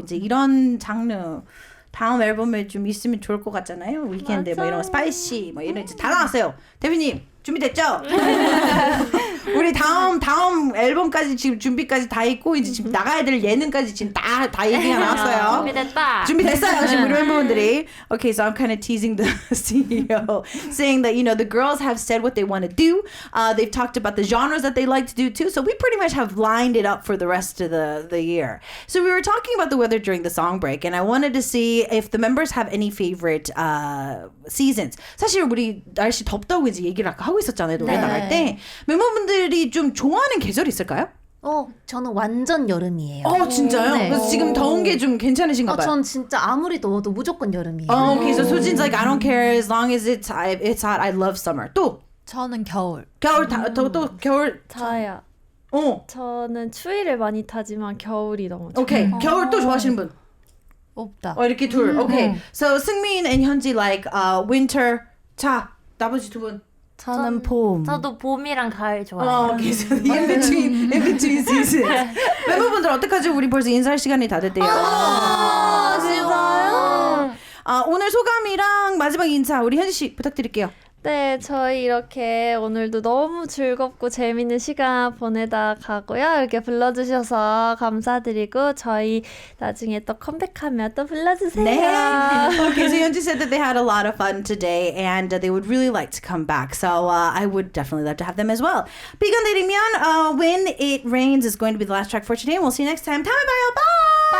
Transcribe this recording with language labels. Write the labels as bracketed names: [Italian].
[Korean] 이제 이런 장르 다음 앨범에 좀 있으면 좋을 것 같잖아요. 위켄드 뭐 이런 거 스파이시 뭐 이런 이제 다 나왔어요. 대표님 준비됐죠? 우리 다음 앨범까지 지금 준비까지 다 있고 이제 지금 나가야 될 예능까지 지금 다 얘기가 나왔어요. 준비됐어요 지금 우리 멤버분들이. [English] Okay, so I'm kind of teasing the CEO, saying that the girls have said what they want to do. They've talked about the genres that they like to do too. So we pretty much have lined it up for the rest of the year. So we were talking about the weather during the song break, and I wanted to see if the members have any favorite seasons. [Korean] 사실 우리 날씨 덥다고 이제 얘기를 아까 하고 있었잖아요. 노래 나갈 때 멤버분들이 좀 좋아하는 계절이 있을까요? 저는 완전 여름이에요. 진짜요? 네. 그래서 지금 더운 게 좀 괜찮으신가 봐요. 전 진짜 아무리 더워도 무조건 여름이에요. [English] Okay, so Sojin's like, I don't care as long as it's hot. I love summer. 또 [Korean] 저는 겨울. 겨울 또 겨울. 저요. 저는 추위를 많이 타지만 겨울이 너무 좋아요. Okay, 겨울 또 좋아하시는 분? 없다. 이렇게 둘. [English] Okay, so Seungmin and Hyunji like winter. [Korean] 자, 나머지 두 분. 저는 봄. 저도 봄이랑 가을 좋아해요. [English] Okay, so the in between seasons. [Korean] 멤버분들 어떡하죠? 우리 벌써 인사할 시간이 다 됐대요. 진짜요? 오늘 소감이랑 마지막 인사 우리 현지 씨 부탁드릴게요. 네, 저희 이렇게 오늘도 너무 즐겁고 재밌는 시간 보내다 가고요. 이렇게 불러주셔서 감사드리고 저희 나중에 또 컴백하면 또 불러주세요. 네. [English] Okay, so Hyunji said that they had a lot of fun today and they would really like to come back. So I would definitely love to have them as well. 비가 내리면 When It Rains is going to be the last track for today. And we'll see you next time. [Korean] 다음에 봐요. [English] Bye!